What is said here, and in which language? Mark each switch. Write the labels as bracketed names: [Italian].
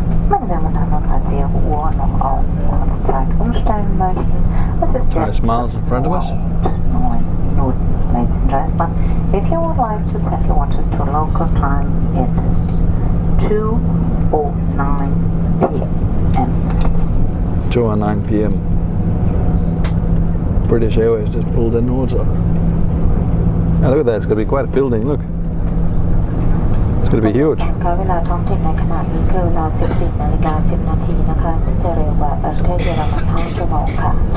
[German] Meine Damen und Herren, falls Sie Ihre Uhr noch auf Ortszeit umstellen möchten, es ist [English] Try [German] jetzt [English] smiles in front of us. [German] 9 Minuten, [English] ladies and gentlemen. If you would like to set your watches to local time, it is 2:09 p.m. 2:09 p.m. British Airways just pulled in also. Now look at that, it's going to be quite a building, look. It's going to be huge. [Thai] ค่ะเวลาท้องถิ่นในขณะนี้คือเวลา 14:10 นาทีนะคะซึ่งจะเร็วกว่าประเทศเยอรมัน5 ชั่วโมงค่ะ